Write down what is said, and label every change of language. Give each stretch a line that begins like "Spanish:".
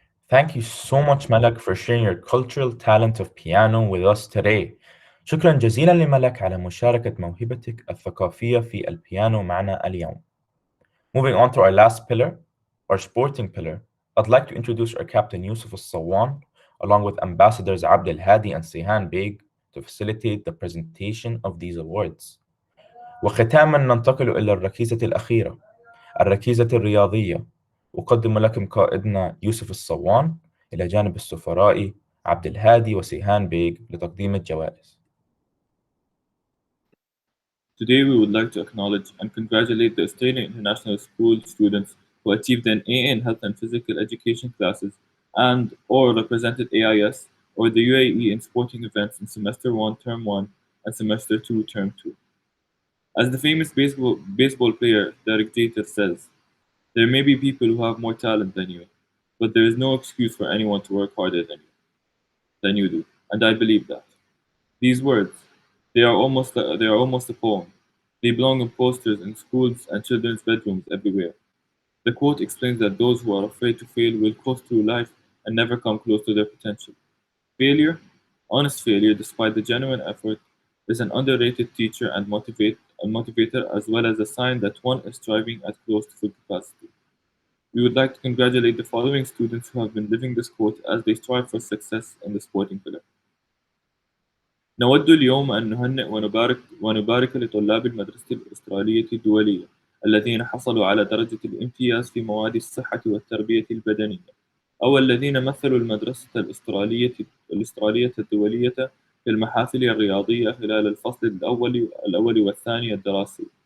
English: Thank you so much, Malak, for sharing your cultural talent of piano with us today.
Arabic: شكرا جزيلا لملك على مشاركة موهبتك الثقافية في البيانو معنا اليوم.
English: Moving on to our last pillar, our sporting pillar, I'd like to introduce our captain Yusuf Al-Sawan, along with ambassadors Abd Al-Hadi and Sihan Beg, to facilitate the presentation of these awards.
Arabic: وختاما ننتقل إلى الركيزة الأخيرة، الركيزة الرياضية. أقدم لكم قائدنا يوسف الصوان إلى جانب السفراء عبد الهادي وسيهان بيغ لتقديم الجوائز.
English: Today we would like to acknowledge and congratulate the Australian International School students who achieved an A in Health and Physical Education classes and or represented AIS or the UAE in sporting events in Semester 1, Term 1 and Semester 2, Term 2. As the famous baseball player Derek Jeter says, there may be people who have more talent than you, but there is no excuse for anyone to work harder than you do, and I believe that. These words, they are almost a poem. They belong in posters in schools and children's bedrooms everywhere. The quote explains that those who are afraid to fail will coast through life and never come close to their potential. Failure, honest failure, despite the genuine effort, is an underrated teacher and motivator, as well as a sign that one is striving at close to full capacity. We would like to congratulate the following students who have been living this quote as they strive for success in the sporting pillar.
Arabic: نود اليوم أن نهنئ ونبارك لطلاب المدرسة الأسترالية الدولية الذين حصلوا على درجة الامتياز في مواد الصحة والتربية البدنية، أو الذين مثلوا المدرسة الأسترالية الدولية في المحافل الرياضية خلال الفصل الأول والثاني الدراسي.